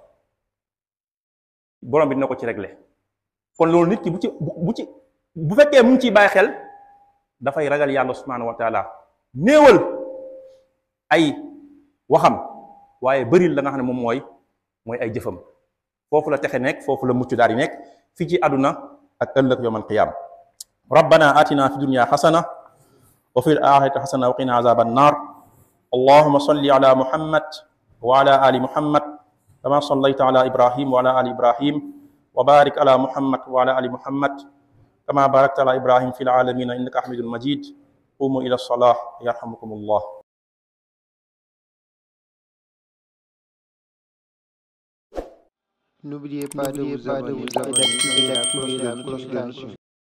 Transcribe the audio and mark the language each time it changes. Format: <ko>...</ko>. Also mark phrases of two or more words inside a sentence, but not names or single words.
<wo>borom bi dina ko ci régler kon loolu nit ki bu fekkee mu ngi ciy bàyyi xel dafay ragal yàlla</wo> <ar>سبحانه وتعالى</ar> <wo>néewal ay waxam waaye bëril la nga xam ne moom mooy ay jëfam foofu la texe nekk foofu la mucc daal di nekk fii ci àdduna ak ëllëg</wo> <ar>يوم القيامة ربنا آتنا في الدنيا حسنة وفي الآخرة حسنة وقنا عذاب النار اللهم صل على محمد وعلى آل محمد كما صليت على إبراهيم وعلى آل إبراهيم وبارك على محمد وعلى آل محمد كما باركت على إبراهيم في العالمين إنك حميد مجيد قوموا إلى الصلاة يرحمكم الله.</ar> <fr>N'oubliez pas de vous abonner et d'activer la cloche de notification.</fr>